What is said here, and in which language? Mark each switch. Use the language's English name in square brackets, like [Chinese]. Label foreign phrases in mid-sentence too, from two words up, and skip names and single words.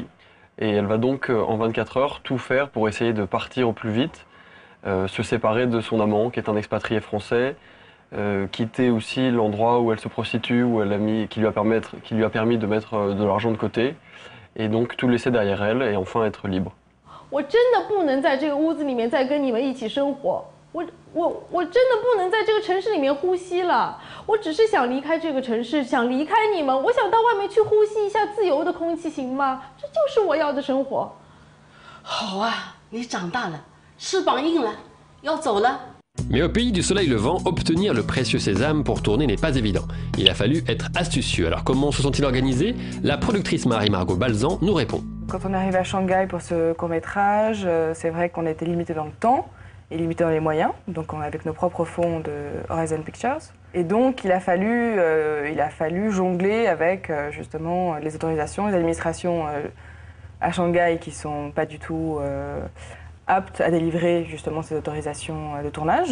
[French] Et elle va donc, en 24 heures, tout faire pour essayer de partir au plus vite, se séparer de son amant, qui est un expatrié français, quitter aussi l'endroit où elle se prostitue, qui lui a permis de mettre de l'argent de côté, et donc tout laisser derrière elle, et enfin être libre. [Chinese] 我真的不能在这个屋子里面再跟你们一起生活。我真的不能在这个城市里面呼吸了。我只是想离开这个城市，想离开你们。我想到外面去呼吸一下自由的空气，行吗？这就是我要的生活。好啊，你长大了，翅膀硬了，要走了。 [French] Mais au pays du soleil levant, obtenir le précieux sésame pour tourner n'est pas évident. Il a fallu être astucieux. Alors comment se sont-ils organisés? La productrice Marie-Margot Balzan nous répond. Quand on arrive à Shanghai pour ce court-métrage, c'est vrai qu'on était limité dans le temps et limité dans les moyens. Donc on est avec nos propres fonds de Horizon Pictures. Et donc il a fallu jongler avec justement les autorisations, les administrations à Shanghai qui sont pas du tout aptes à délivrer justement ces autorisations de tournage.